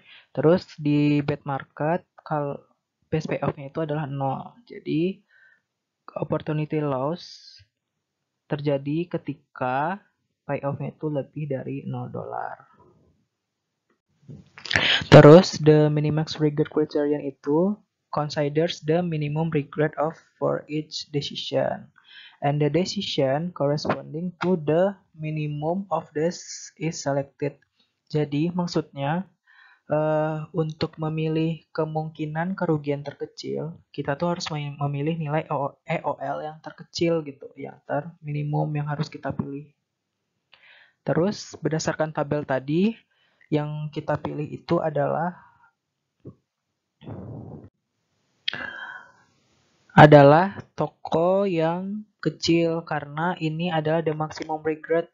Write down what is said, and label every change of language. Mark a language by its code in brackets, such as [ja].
[id] Terus di bad market, kalau best payoff-nya itu adalah 0. Jadi opportunity loss terjadi ketika payoff-nya itu lebih dari $0. [en] Terus the minimax regret criterion itu considers the minimum regret of for each decision, and the decision corresponding to the minimum of this is selected. [id] Jadi maksudnya untuk memilih kemungkinan kerugian terkecil, kita tuh harus memilih nilai EOL yang terkecil gitu, yang terminimum yang harus kita pilih. Terus berdasarkan tabel tadi, yang kita pilih itu adalah toko yang kecil karena ini adalah [en] the maximum regret.